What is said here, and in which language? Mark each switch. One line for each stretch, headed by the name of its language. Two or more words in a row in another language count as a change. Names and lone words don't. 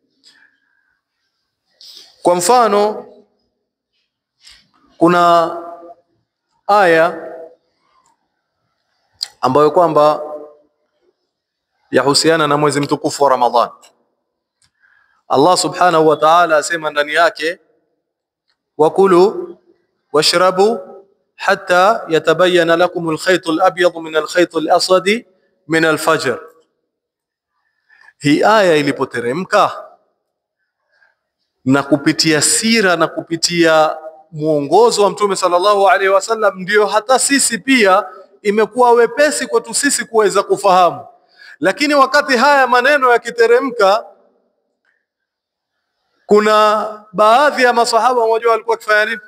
Swahili: Kwa mfano, kuna aya ambayo kwamba yahusiana na mwezi mtukufu wa Ramadhan. Allah
Arabic: سبحانه وتعالى
Swahili: asema ndani yake,
Arabic: وكلوا واشربوا حتى يتبين لكم الخيط الأبيض من الخيط الأسود من الفجر.
Swahili: Hii aya ilipoteremka na kupitia sira na kupitia muongozo wa Mtume
Arabic: صلى الله عليه وسلم,
Swahili: ndio hata sisi pia imekuwa wepesi kwetu sisi kuweza kufahamu. Lakini wakati haya maneno yakiteremka, kuna baadhi ya masahaba mmoja walikuwa wakifanya nini?